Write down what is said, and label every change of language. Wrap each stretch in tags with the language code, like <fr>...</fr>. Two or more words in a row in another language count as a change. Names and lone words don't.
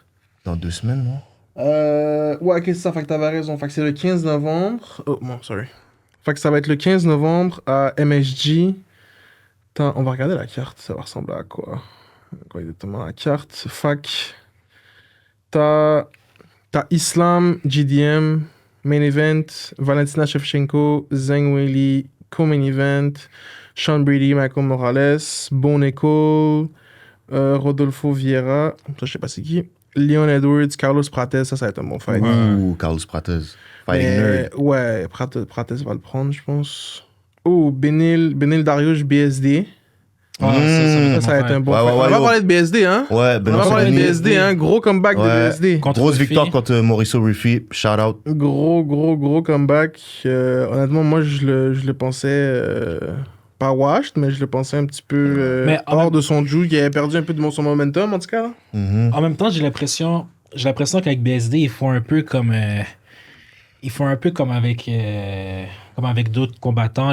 <fr>Dans 2 semaines, non? Ouais, ok, c'est ça. Fait que t'avais raison. Fait que c'est le 15 novembre. Oh, bon, sorry. Fait que ça va être le 15 novembre à MSG. Attends, on va regarder la carte. Ça va ressembler à quoi? Quoi exactement la carte? Fait que t'as Islam, GDM,</fr> <en>main event,</en> <fr>Valentina Shevchenko, Zhang Weili,</fr> <en>co-main event,</en> <fr>Sean Brady, Michael Morales, Bon Nicole, Rodolfo Vieira, ça je sais pas c'est qui, Leon Edwards, Carlos Prates, ça va être un bon fight. Ouh, Carlos Prates.</fr> <en>Fighting nerd.</en> <fr>Ouais, Prates va le prendre, je pense. Oh, Benil Dariush, BSD. Ah, Ça va être un bon Ouais, fight. ouais, On va yo. parler de BSD, hein? Ouais, On va Benoît parler de Saint-Denis. BSD, hein? Gros comeback de Ouais. BSD. Contre Grosse Rufi. victoire contre Mauricio Rufi.</fr> <en>Shout out.</en> <fr>Gros comeback. Honnêtement, moi, je le pensais pas washed, mais je le pensais un petit peu Mais en hors même- de son jeu. Il avait perdu un peu de son momentum, en tout cas. Là. Mhm. En même temps, j'ai l'impression qu'avec BSD, ils font un peu comme avec d'autres combattants.</fr>